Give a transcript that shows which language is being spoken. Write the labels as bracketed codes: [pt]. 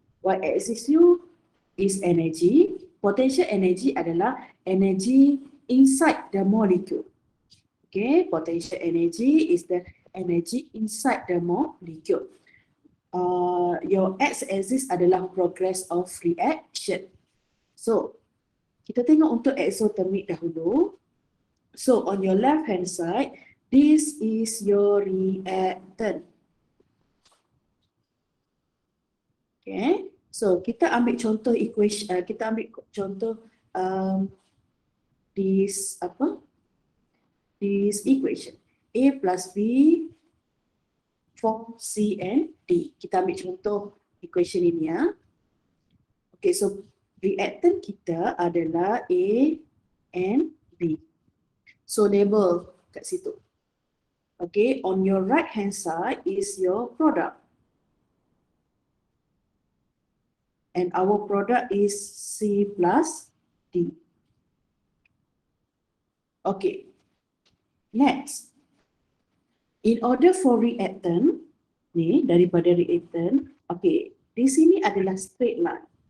[en] Y-axis you is energy. Potential energy [ms] adalah [en] energy inside the molecule. Okay, potential energy is the energy inside the molecule. Your x-axis [ms] adalah [en] progress of reaction. [ms] So, kita tengok untuk exothermic dahulu. [en] So, on your left hand side, this is your reactant. [ms] Okay, so kita ambil contoh equation, kita ambil contoh [en] this equation. A plus B form C and D. [ms] Kita ambil contoh equation ini ya. Okay, so reactant kita adalah A and B. So label kat situ. [en] Okay, on your right hand side is your product. And our product is C plus D. Okay, next. In order for reactant, [ms] ni daripada [en] reactant, okay, [ms] di sini adalah [en] straight line.